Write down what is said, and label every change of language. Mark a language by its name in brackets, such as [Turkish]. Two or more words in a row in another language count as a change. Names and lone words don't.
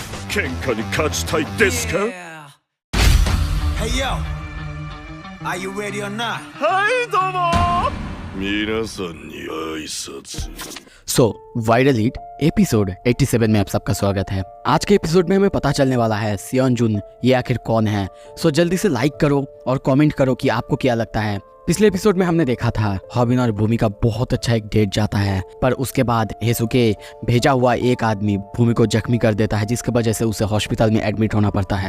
[Japanese] 喧嘩に勝ちたいですか？ [English] Hey yo, are you ready or not? [Japanese] はいどうも皆さんに挨拶。 [Hindi] वायरल हिट एपिसोड 87 में आप सबका स्वागत है। आज के एपिसोड में हमें पता चलने वाला है सियोनजुन ये आखिर कौन है। जल्दी से लाइक करो और कमेंट करो कि आपको क्या लगता है। पिछले एपिसोड में हमने देखा था हॉबिन और भूमि का बहुत अच्छा एक डेट जाता है, पर उसके बाद हेसुके भेजा हुआ एक आदमी भूमि को जख्मी कर देता है, जिसकी वजह से उसे हॉस्पिटल में एडमिट होना पड़ता है।